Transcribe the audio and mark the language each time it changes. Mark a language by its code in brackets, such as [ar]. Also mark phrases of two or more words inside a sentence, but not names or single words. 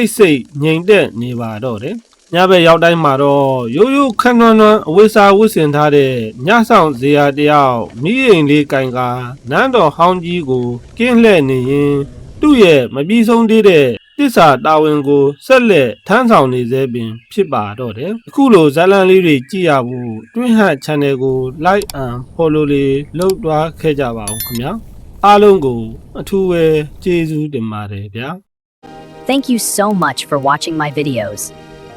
[my] တ်ဆိတ်ငြိမ်သက်နေပါတော့တယ်ညဘက်ရောက်တိုင်းမှာတော့ရိုးရိုးခန်းနွမ်းနွမ်းအဝိစားဝတ်ဆင်ထားတဲ့ညဆောင်ဇေယျတယောက်မိအိမ်လေးကင်ကနန်းတော်ဟောင်းကြီးကိုကင်းလှည့်နေရင်သူ့ရဲ့မပြီးဆုံးသေးတဲ့တစ္ဆာတာဝန်ကိုဆက်လက်ထမ်းဆောင်နေစေပင်ဖြစ်ပါတော့တယ်အခုလိုဇာတ်လမ်းလေးတွေကြည့်ရဖို့တွင်းဟတ် channel ကို [en] like and follow [my] လေးလုပ်သွားခဲ့ကြပါဦးခင်ဗျာအားလုံးကိုအထူးပဲကျေးဇူးတင်ပါတယ်ဗျာ [en] Thank you so much for watching my videos.